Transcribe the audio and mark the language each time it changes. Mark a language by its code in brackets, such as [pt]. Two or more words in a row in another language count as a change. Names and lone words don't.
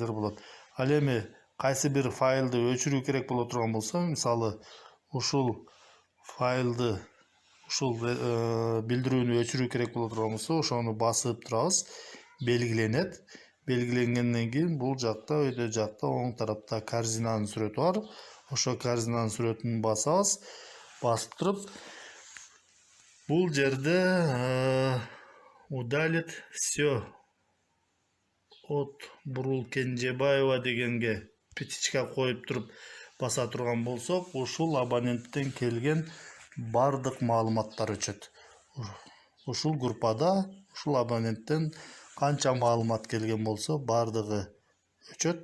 [ky] Ал эми кайсы бир файлды өчүрүү керек боло турган болсо, мисалы ушул файлды, ушул билдирүүнү өчүрүү керек боло турган болсо, ошону басып турабыз. Белгиленет. Белгиленгенден кийин бул жакта, өйдө жакта оң тарапта корзинанын сүрөтү бар. Ошо корзинанын сүрөтүн басабыз. Басып туруп, бул жерде [ru] удалить все от [ky] Бурул Кенжебаева дегенге петичка коюп туруп баса турган болсок, ушул абоненттен келген бардык маалыматтар өчөт. Ушул группада ушул абоненттен канча маалымат келген болсо, бардыгы өчөт.